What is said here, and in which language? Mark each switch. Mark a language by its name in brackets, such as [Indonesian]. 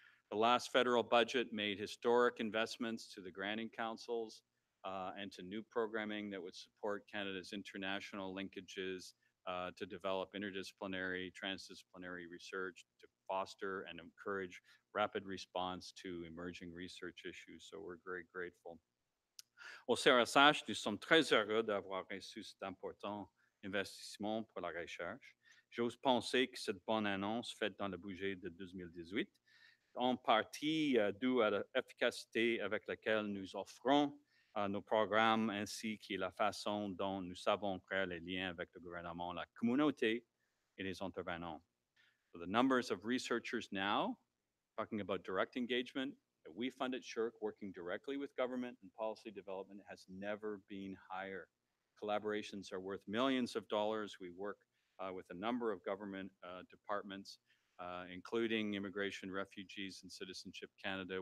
[English] The last federal budget made historic investments to the granting councils and to new programming that would support Canada's international linkages to develop interdisciplinary, transdisciplinary research to foster and encourage rapid response to emerging research issues. So we're very grateful. [French] Au CRSH, nous sommes très heureux d'avoir reçu cet important investissement pour la recherche. J'ose penser que cette bonne annonce faite dans le budget de 2018 en partie dû à l'efficacité avec laquelle nous offrons nos programmes ainsi que la façon dont nous savons créer les liens avec le gouvernement, la communauté et les intervenants. [English] So the numbers of researchers now, talking about direct engagement, that we fund at SSHRC, working directly with government and policy development, has never been higher. Collaborations are worth millions of dollars. We work with a number of government departments, including Immigration, Refugees, and Citizenship Canada.